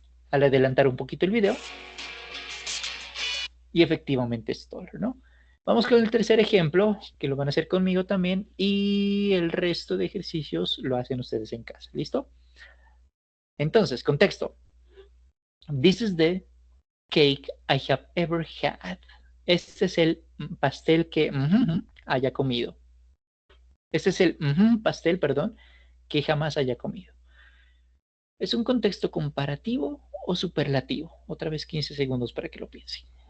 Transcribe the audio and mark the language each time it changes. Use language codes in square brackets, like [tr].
[es] Al adelantar un poquito el video. Y efectivamente es taller, ¿no? Vamos con el tercer ejemplo, que lo van a hacer conmigo también, y el resto de ejercicios lo hacen ustedes en casa. ¿Listo? Entonces, contexto. [en] This is the cake I have ever had. [es] Este es el pastel que haya comido. Este es el pastel, perdón, que jamás haya comido. ¿Es un contexto comparativo o superlativo? Otra vez 15 segundos para que lo piensen.